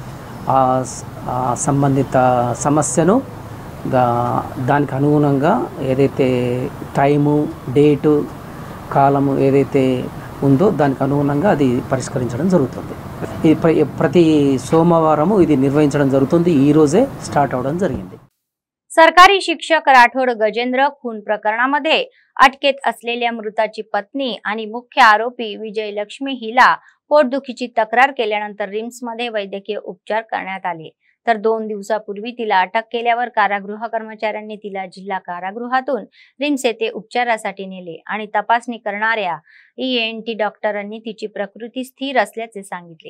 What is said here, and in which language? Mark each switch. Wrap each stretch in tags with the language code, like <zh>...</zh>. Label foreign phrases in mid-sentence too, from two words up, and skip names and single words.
<te>సంబంధిత సమస్యను దానికి అనుగుణంగా ఏదైతే టైము, డేటు, కాలము ఏదైతే ఉందో దానికి అనుగుణంగా అది పరిష్కరించడం జరుగుతుంది. ఇది ప్రతి సోమవారము ఇది నిర్వహించడం జరుగుతుంది. ఈ రోజే స్టార్ట్ అవడం జరిగింది.</te> <mr>सरकारी शिक्षक राठोड गजेंद्र खून प्रकरणामध्ये अटकेत असलेल्या मृताची पत्नी आणि मुख्य आरोपी विजय लक्ष्मी हिला पोटदुखीची तक्रार केल्यानंतर रिम्स मध्ये वैद्यकीय उपचार करण्यात आले. तर 2 दिवसापूर्वी तिला अटक केल्यावर कारागृह कर्मचाऱ्यांनी तिला जिल्हा कारागृहातून रिम्स येथे उपचारासाठी नेले आणि तपासणी करणाऱ्या ईएनटी डॉक्टरांनी तिची प्रकृती स्थिर असल्याचे सांगितले.</mr>